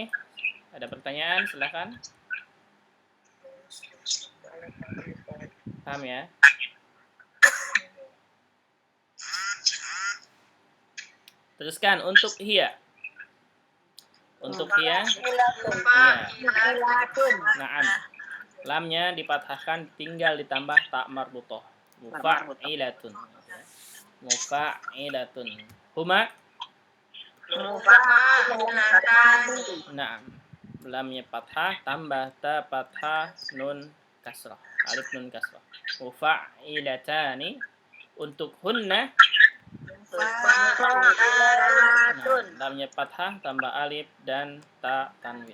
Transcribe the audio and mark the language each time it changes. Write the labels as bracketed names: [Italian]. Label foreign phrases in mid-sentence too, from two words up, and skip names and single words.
[Indonesian] Ada pertanyaan? Silakan. Paham ya? Teruskan untuk hiya. Untuk hiya. Naam. Lamnya dipatahkan tinggal ditambah ta marbuthah. [Arabic] Mufa'ilatun. Mufa'ilatun. Huma Naam. [Indonesian] Lamnya fathah tambah ta fathah nun kasrah. Alif nun kasrah. Mufa'ilatani. Untuk hunna lamnya fathah tambah alif dan ta tanwin.